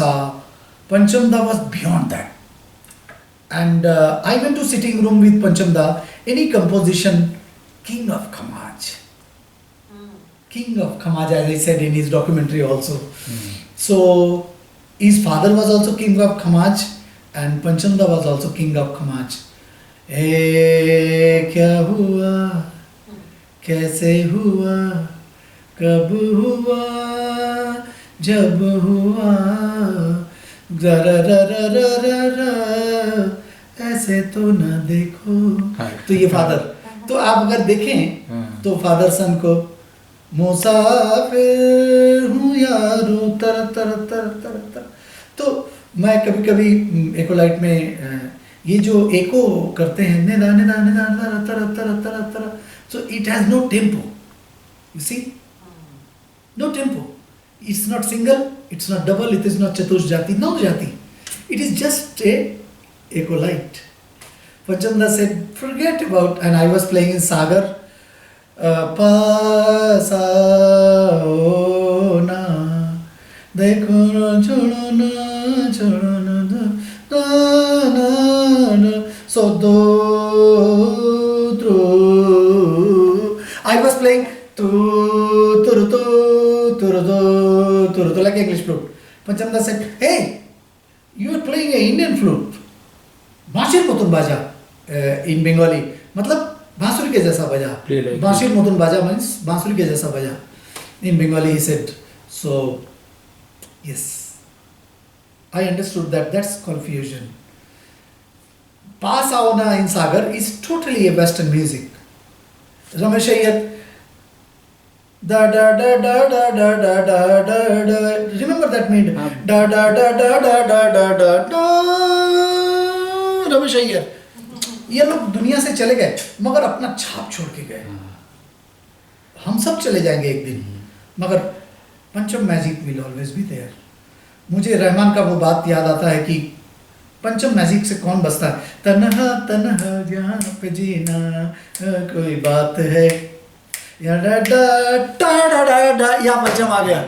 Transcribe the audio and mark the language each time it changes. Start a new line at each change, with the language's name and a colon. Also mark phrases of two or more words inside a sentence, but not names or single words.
English: Panchamda was beyond that. And I went to sitting room with Panchamda, any composition, King of Khamaj. King of Khamaj, as I said in his documentary also. So his father was also King of Khamaj and Panchamda was also King of Khamaj.
Hindi: क्या हुआ, कैसे हुआ, कब हुआ, जब हुआ, जरा ऐसे तो न देखो. तो ये फादर, तो आप अगर देखें तो
English: father son
Hindi: को मुसाफिर हूँ यारो तर तर तर तर तर. तो मैं कभी कभी एकोलाइट में ये जो एको करते हैं निदा निदा निदा निदा तर तर तर तर,
English: so it has no tempo, you see, no tempo. It's not single, it's not double, it is not chatush jati, no jati. It is just a ecolite. Panchamda said, forget about, and I was playing in Sagar.
Hindi: पा सा ओ ना, देखो ना छोड़ो ना ना ना, so do tru.
English: I was playing tu turu tu turu tu like English flute. Panchamda said, hey, you are playing an Indian flute.
Bangla: বাঁসুরি মতুন বাজা
English: in Bengali,
Hindi: मतलब बांसुरी के जैसा बजा.
Bangla: বাঁসুরি মতুন বাজা
Hindi: means बांसुरी के जैसा बजा.
English: In Bengali he said, so yes, I understood that. That's confusion. Pasaona in Sagar is totally a Western music. Ramesh Iyer, da da da da da da da da da da. Remember that mean da da da da da da da da da.
Hindi: Ramesh Iyer, ये लोग दुनिया से चले गए मगर अपना छाप छोड़ के गए. हम सब चले जाएंगे एक दिन, मगर पंचम
English: magic will always be there.
Hindi: मुझे रहमान का वो बात याद आता है कि पंचम मैजिक से कौन बसता है, तन्हा तन्हा जहाँ पे जीना कोई बात है, या डा डा डा डा डा, यहाँ पंचम आ गया.